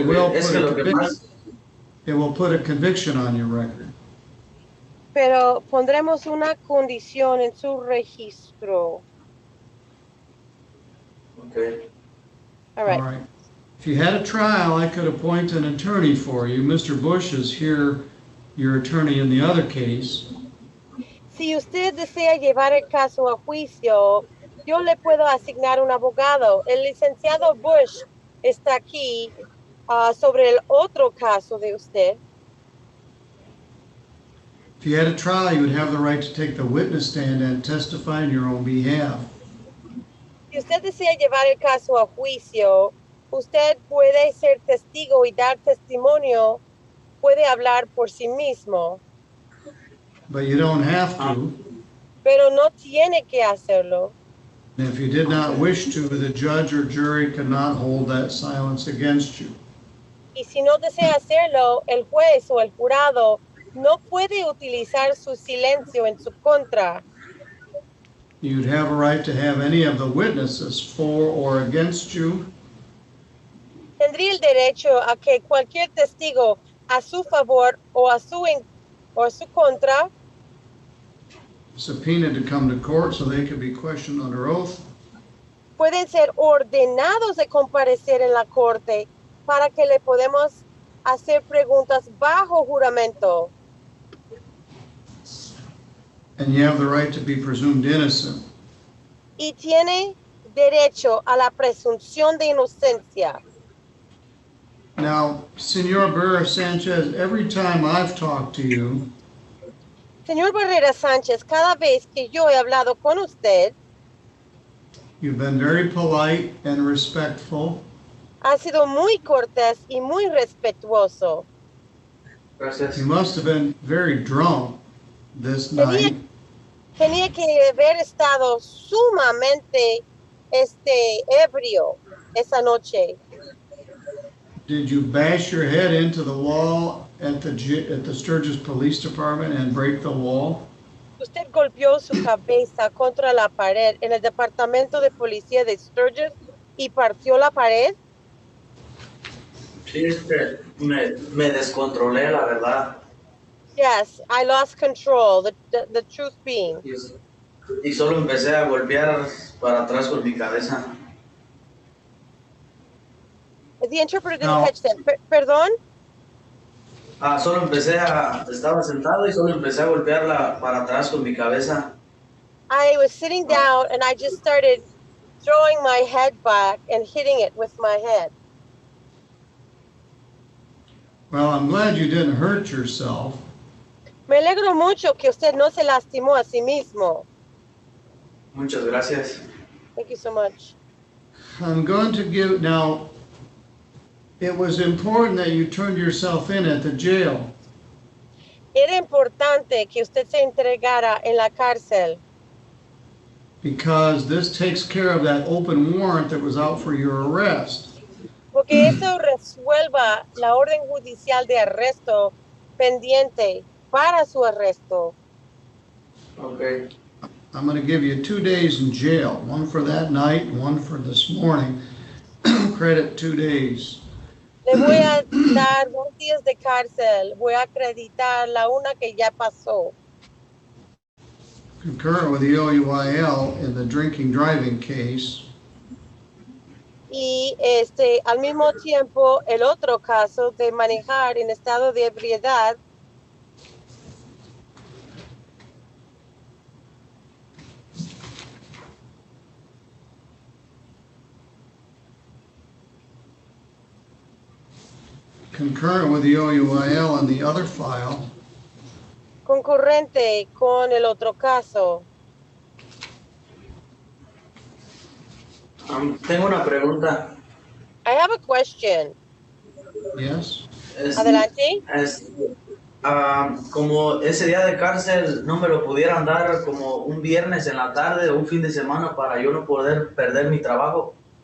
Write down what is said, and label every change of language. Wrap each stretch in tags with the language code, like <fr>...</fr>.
<en>Ok, will</en> <es>es que lo que</es> <en>put a conviction on your record.</en> <es>pero pondremos una condición en su registro.</es> <en>Okay. All right. All right. If you had a trial, I could appoint an attorney for you. Mr. Bush is here, your attorney in the other case.</en> <es>Si usted desea llevar el caso a juicio, yo le puedo asignar un abogado. El licenciado Bush está aquí sobre el otro caso de usted.</es> <en>If you had a trial, you would have the right to take the witness stand and testify on your own behalf.</en> <es>Si usted desea llevar el caso a juicio, usted puede ser testigo y dar testimonio, puede hablar por sí mismo,</es> <en>But you don't have to.</en> <es>pero no tiene que hacerlo.</es> <en>And if you did not wish to, the judge or jury cannot hold that silence against you.</en> <es>Y si no desea hacerlo, el juez o el jurado no puede utilizar su silencio en su contra.</es> <en>You'd have a right to have any of the witnesses for or against you</en> <es>Tendría el derecho a que cualquier testigo a su favor o a su contra</es> <en>subpoenaed to come to court so they could be questioned under oath.</en> <es>pueden ser ordenados de comparecer en la corte para que le podemos hacer preguntas bajo juramento.</es> <en>And you have the right to be presumed innocent.</en> <es>Y tiene derecho a la presunción de inocencia.</es> <en>Now, Senor Barrera Sanchez, every time I've talked to you,</en> <es>Señor Barrera Sánchez, cada vez que yo he hablado con usted,</es> <en>you've been very polite and respectful.</en> <es>ha sido muy cortés y muy respetuoso. Gracias. Mm.</es> <en>You must have been very drunk this night.</en> <es>Tenía que haber estado sumamente ebrio esa noche.</es> <en>Did you bash your head into the wall at the Sturgis Police Department and break the wall?</en> <es>Usted golpeó su cabeza contra la pared en el departamento de policía de Sturgis y partió la pared. Sí, me descontrolé, la verdad.</es> <en>Yes, I lost control, the truth being.</en> <es>Y solo empecé a golpear para atrás con mi cabeza.</es> <en>The interpreter didn't catch that.</en> <es>¿Perdón? Solo estaba sentado y solo empecé a golpearla para atrás con mi cabeza.</es> <en>I was sitting down and I just started throwing my head back and hitting it with my head. Well, I'm glad you didn't hurt yourself.</en> <es>Me alegro mucho que usted no se lastimó a sí mismo. Muchas gracias.</es> <en>Thank you so much. I'm going to give, now, it was important that you turned yourself in at the jail.</en> <es>Era importante que usted se entregara en la cárcel.</es> <en>Because this takes care of that open warrant that was out for your arrest.</en> <es>Porque eso resuelva la orden judicial de arresto pendiente para su arresto.</es> <en>Okay. I'm going to give you 2 days in jail, one for that night and one for this morning. Credit 2 days.</en> <es>Le voy a dar 2 días de cárcel. Voy a acreditar la una que ya pasó.</es> <en>Concurrent with the OUIL in the drinking driving case.</en> <es>Y al mismo tiempo el otro caso de manejar en estado de ebriedad.</es> <en>Concurrent with the OUIL in the other file.</en> <es>Concurrente con el otro caso. Tengo una pregunta.</es> <en>I have a question. Yes.</en> <es>Adelante. Como ese día de cárcel no me lo pudieran dar como un viernes en la tarde o un fin de semana para yo no poder perder mi trabajo.</es>